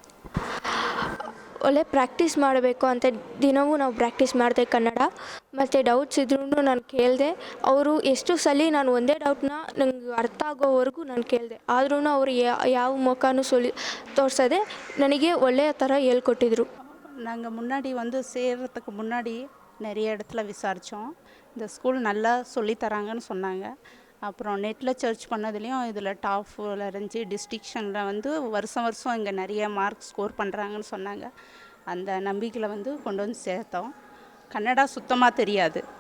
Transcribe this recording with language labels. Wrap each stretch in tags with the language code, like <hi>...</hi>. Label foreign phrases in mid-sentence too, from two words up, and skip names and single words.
<kn>ಒಳ್ಳೆ ಪ್ರಾಕ್ಟೀಸ್ ಮಾಡಬೇಕು ಅಂತ ದಿನವೂ ನಾವು ಪ್ರಾಕ್ಟೀಸ್ ಮಾಡಿದೆ ಕನ್ನಡ. ಮತ್ತು ಡೌಟ್ಸ್ ಇದ್ರೂ ನಾನು ಕೇಳಿದೆ. ಅವರು ಎಷ್ಟು ಸಲ ನಾನು ಒಂದೇ ಡೌಟ್ನ ನಂಗೆ ಅರ್ಥ ಆಗೋವರೆಗೂ ನಾನು ಕೇಳಿದೆ. ಆದ್ರೂ ಅವರು ಯಾವ ಮುಖನೂ ತೋರಿಸದೆ ನನಗೆ ಒಳ್ಳೆಯ ಥರ ಹೇಳ್ಕೊಟ್ಟಿದ್ರು.</kn> <ta>நாங்கள் முன்னாடி சேர்கிறதுக்கு முன்னாடி நிறைய இடத்துல விசாரித்தோம். இந்த ஸ்கூல் நல்லா சொல்லித்தராங்கன்னு சொன்னாங்க. அப்புறம் நெட்டில் சர்ச் பண்ணதுலேயும் இதில் டாப்பில் இருந்துச்சு. டிஸ்டிங்ஷனில் வருஷம் வருஷம் இங்கே நிறைய</ta> <en>mark score</en> <ta>பண்ணுறாங்கன்னு சொன்னாங்க. அந்த நம்பிக்கையில் கொண்டு சேர்த்தோம். கன்னடா சுத்தமாக தெரியாது.</ta>